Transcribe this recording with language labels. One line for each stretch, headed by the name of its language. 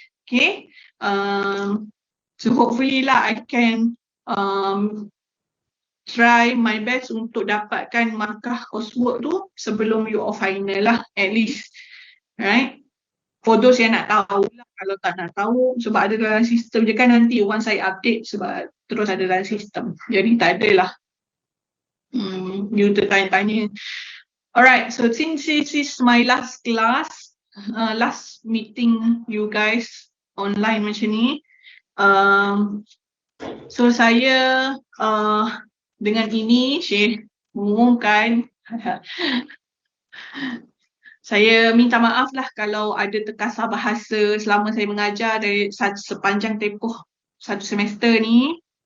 English: Okay. So hopefully lah I can try my best
Malay: untuk dapatkan markah coursework tu sebelum
English: you all final lah, at least. Right.
Malay: For those yang nak tahu lah, kalau tak nak tahu sebab ada dalam sistem je kan, nanti once saya update sebab terus ada dalam sistem. Jadi tak adalah you tertanya-tanya.
English: Alright, so since this is my last class, last meeting you guys
Malay: online macam ni. So saya dengan ini Syekh mengumumkan saya minta maaf lah kalau ada terkasar bahasa selama saya mengajar dari sepanjang tempoh satu semester ni.